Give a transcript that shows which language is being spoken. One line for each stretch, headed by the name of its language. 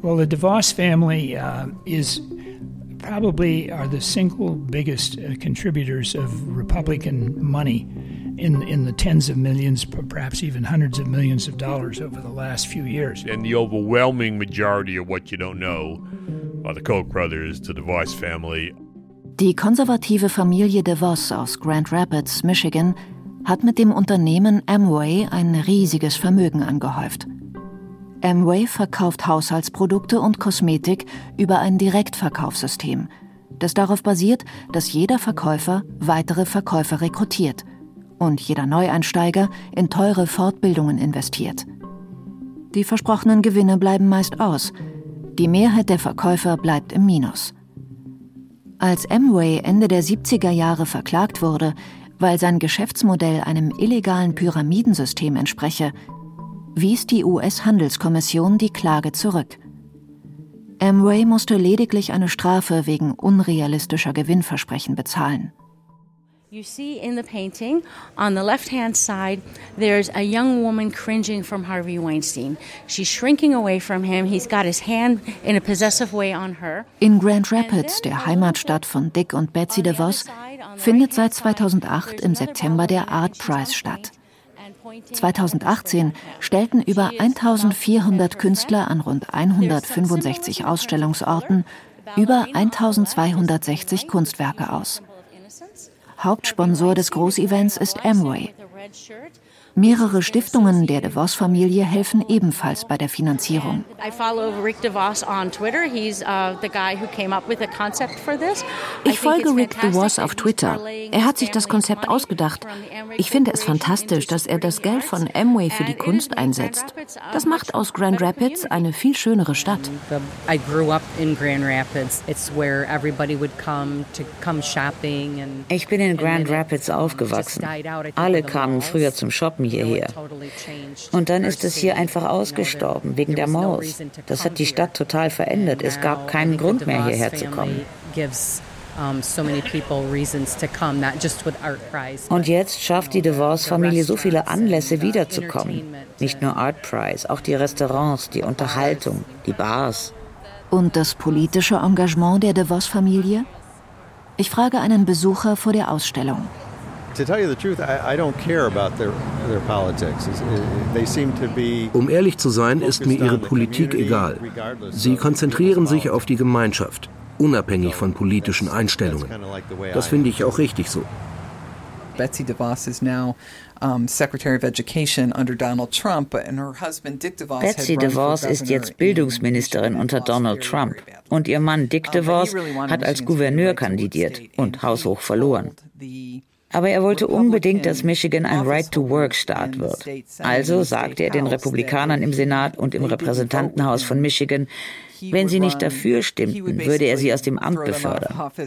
English: Well, the DeVos family is probably are the single biggest contributors of Republican money in the tens of millions, perhaps even hundreds of millions of dollars over the last few years. And the overwhelming majority of what you don't know are the Koch brothers, the DeVos family.
German: Die konservative Familie DeVos aus Grand Rapids, Michigan, hat mit dem Unternehmen Amway ein riesiges Vermögen angehäuft. Amway verkauft Haushaltsprodukte und Kosmetik über ein Direktverkaufssystem, das darauf basiert, dass jeder Verkäufer weitere Verkäufer rekrutiert und jeder Neueinsteiger in teure Fortbildungen investiert. Die versprochenen Gewinne bleiben meist aus, Die Mehrheit der Verkäufer bleibt im Minus. Als Amway Ende der 70er Jahre verklagt wurde, weil sein Geschäftsmodell einem illegalen Pyramidensystem entspreche, wies die US-Handelskommission die Klage zurück. Amway musste lediglich eine Strafe wegen unrealistischer Gewinnversprechen bezahlen.
English: You see in the painting on the left-hand side, there's a young woman cringing from Harvey Weinstein. She's shrinking away from him. He's got his hand in a possessive way on her.
German: In Grand Rapids, der Heimatstadt von Dick und Betsy DeVos, findet seit 2008 im September der Art Prize statt. 2018 stellten über 1400 Künstler an rund 165 Ausstellungsorten über 1260 Kunstwerke aus. Hauptsponsor des Großevents ist Amway. Mehrere Stiftungen der DeVos-Familie helfen ebenfalls bei der Finanzierung. Ich folge Rick DeVos auf Twitter. Er hat sich das Konzept ausgedacht. Ich finde es fantastisch, dass er das Geld von Amway für die Kunst einsetzt. Das macht aus Grand Rapids eine viel schönere Stadt.
English: I grew up in Grand Rapids. It's where everybody would come to come shopping.
German: Ich bin in Grand Rapids aufgewachsen. Alle kamen früher zum Shoppen hierher. Und dann ist es hier einfach ausgestorben, wegen der Maus. Das hat die Stadt total verändert. Es gab keinen Grund mehr, hierher zu kommen. Und jetzt schafft die DeVos-Familie so viele Anlässe, wiederzukommen. Nicht nur Art Prize, auch die Restaurants, die Unterhaltung, die Bars. Und das politische Engagement der DeVos-Familie? Ich frage einen Besucher vor der Ausstellung. Um ehrlich zu sein, ist mir ihre Politik egal. Sie konzentrieren sich auf die Gemeinschaft, unabhängig von politischen Einstellungen. Das finde ich auch richtig so.
English: Betsy DeVos ist now Secretary of Education under Donald Trump, and her husband Dick DeVos.
German: Betsy DeVos ist jetzt Bildungsministerin unter Donald Trump, und ihr Mann Dick DeVos hat als Gouverneur kandidiert und haushoch verloren. Aber er wollte unbedingt, dass Michigan ein Right-to-Work-Staat wird. Also sagte er den Republikanern im Senat und im Repräsentantenhaus von Michigan, wenn sie nicht dafür stimmten, würde er sie aus dem Amt befördern.